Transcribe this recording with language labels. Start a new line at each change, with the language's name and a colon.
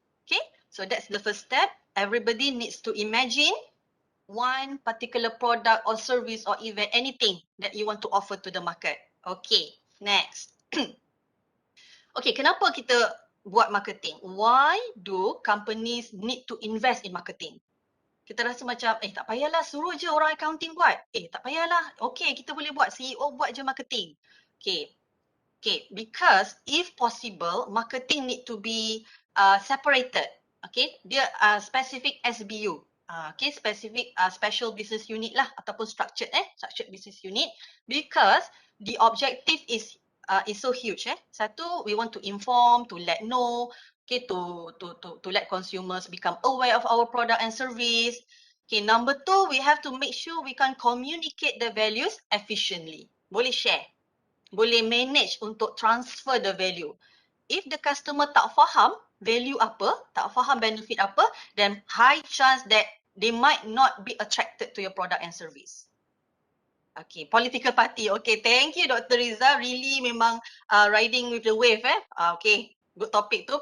English: Okay, so that's the first step. Everybody needs to imagine one particular product or service or event, anything that you want to offer to the market.
Malay: Okay, next. Okay, kenapa kita buat marketing?
English: Why do companies need to invest in marketing?
Malay: Kita rasa macam, tak payahlah, suruh je orang accounting buat. Tak payahlah, okay, kita boleh buat, CEO buat je marketing.
English: Okay, because if possible, marketing need to be separated. Okay, dia specific SBU. Okay, specific special business unit lah ataupun structured business unit, because the objective is so huge. Satu, we want to inform, to let know, okay, to let consumers become aware of our product and service. Okay, number 2, we have to make sure we can communicate the values efficiently.
Malay: Boleh share, boleh manage untuk
English: transfer the value. If the customer
Malay: tak faham value apa, tak faham benefit apa,
English: then high chance that they might not be attracted to your product and service. Okay, political party. Okay, thank you Dr. Riza. Really memang riding with the wave okay, good topic tu.